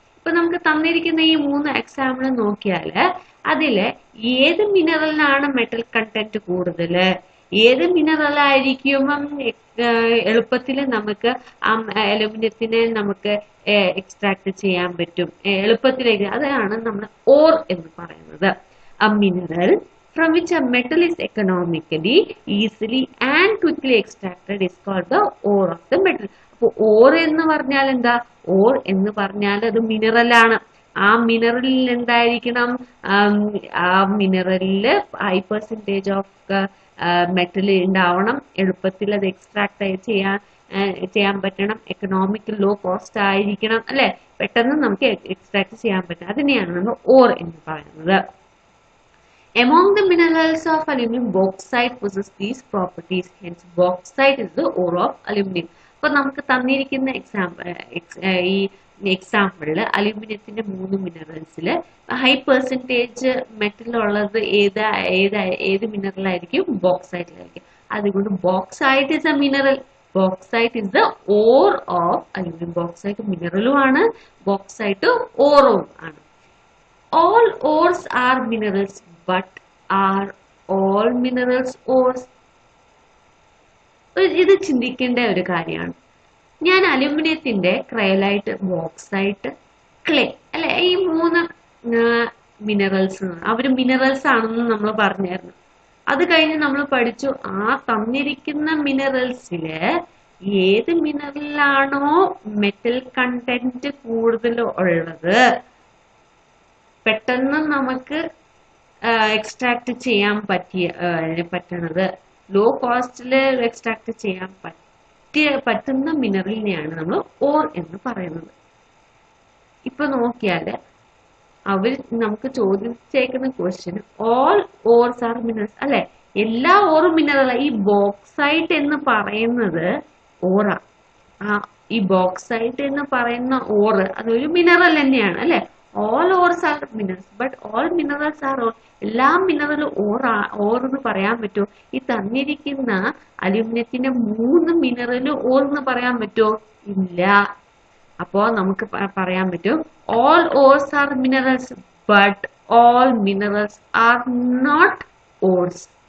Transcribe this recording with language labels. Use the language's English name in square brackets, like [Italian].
[Malayalam] ഇപ്പൊ നമുക്ക് തന്നിരിക്കുന്ന ഈ 3 എക്സാമ്പിൾ നോക്കിയാല് അതില് ഏത് മിനറലിനാണ് മെറ്റൽ കണ്ടന്റ് കൂടുതൽ, ഏത് മിനറലായിരിക്കും എളുപ്പത്തിൽ നമുക്ക് അലുമിനിയത്തിനെ നമുക്ക് എക്സ്ട്രാക്ട് ചെയ്യാൻ പറ്റും എളുപ്പത്തിലേക്ക്, അതാണ് നമ്മൾ ഓർ എന്ന് പറയുന്നത്. [English] A mineral from which a metal is economically, easily and quickly extracted is called the ore of the metal. [Malayalam] അപ്പോൾ ഓർ എന്ന് പറഞ്ഞാൽ എന്താ? ഓർ എന്ന് പറഞ്ഞാൽ അത് മിനറലാണ്. ആ മിനറലിൽ എന്തായിരിക്കണം? ആ മിനറലില് [English] high percentage of metal [Malayalam] ഉണ്ടാവണം, എളുപ്പത്തിൽ അത് എക്സ്ട്രാക്ട് ചെയ്യാൻ പറ്റണം, എക്കണോമിക് ലോ കോസ്റ്റ് ആയിരിക്കണം, അല്ലെ? പെട്ടെന്ന് നമുക്ക് എക്സ്ട്രാക്ട് ചെയ്യാൻ പറ്റണം. അതിനെയാണ് നമ്മൾ ഓർ എന്ന് പറയുന്നത്. [English] Among the minerals of aluminum, bauxite possesses these properties. Hence, bauxite is the ore of aluminum. [Malayalam] അപ്പോൾ നമുക്ക് തന്നിരിക്കുന്ന ഈ എക്സാമ്പിളില് അലുമിനിയത്തിന്റെ 3 മിനറൽസില് ഹൈ പെർസെൻറ്റേജ് മെറ്റൽ ഉള്ളത് ഏത് മിനറൽ ആയിരിക്കും? ബോക്സൈറ്റിലായിരിക്കും. [English] അതുകൊണ്ട് bauxite is a mineral. Bauxite is the ore of aluminium. [Malayalam] Bauxite മിനറലും ആണ്, bauxite ഓറും ആണ്. [English] All ores are minerals, but are all minerals ores? [Malayalam] ഇത് ചിന്തിക്കേണ്ട ഒരു കാര്യമാണ്. ഞാൻ അലുമിനിയത്തിന്റെ ക്രയോലൈറ്റ്, ബോക്സൈറ്റ്, ക്ലേ, അല്ലെ, ഈ 3 മിനറൽസ് അവര് മിനറൽസ് ആണെന്ന് നമ്മൾ പറഞ്ഞായിരുന്നു. അത് കഴിഞ്ഞ് നമ്മൾ പഠിച്ചു ആ തന്നിരിക്കുന്ന മിനറൽസില് ഏത് മിനറലാണോ മെറ്റൽ കണ്ടന്റ് കൂടുതൽ ഉള്ളത്, പെട്ടെന്ന് നമുക്ക് എക്സ്ട്രാക്ട് ചെയ്യാൻ പറ്റണത്, ലോ കോസ്റ്റില് എക്സ്ട്രാക്ട് ചെയ്യാൻ പറ്റുന്ന മിനറലിനെയാണ് നമ്മൾ ഓർ എന്ന് പറയുന്നത്. ഇപ്പൊ നോക്കിയാല് അവർ നമുക്ക് ചോദിച്ചേക്കുന്ന ക്വസ്റ്റ്യൻ [English] all ores are minerals, [Malayalam] അല്ലെ? എല്ലാ ഓറും മിനറൽ. ഈ ബോക്സൈറ്റ് എന്ന് പറയുന്നത് ഓറാ. ഈ ബോക്സൈറ്റ് എന്ന് പറയുന്ന ഓറ് അതൊരു മിനറൽ തന്നെയാണ്, അല്ലെ? [English] all ores are minerals, but all minerals are ore. [Malayalam] എല്ലാ മിനറലും ഓർ എന്ന് പറയാൻ പറ്റുമോ? ഈ തന്നിരിക്കുന്ന അലുമിനിയത്തിന്റെ 3 മിനറലും ഓർ എന്ന് പറയാൻ പറ്റുമോ? ഇല്ല. അപ്പോ നമുക്ക് പറയാൻ പറ്റും [English] all ores are minerals, but all minerals are not ores.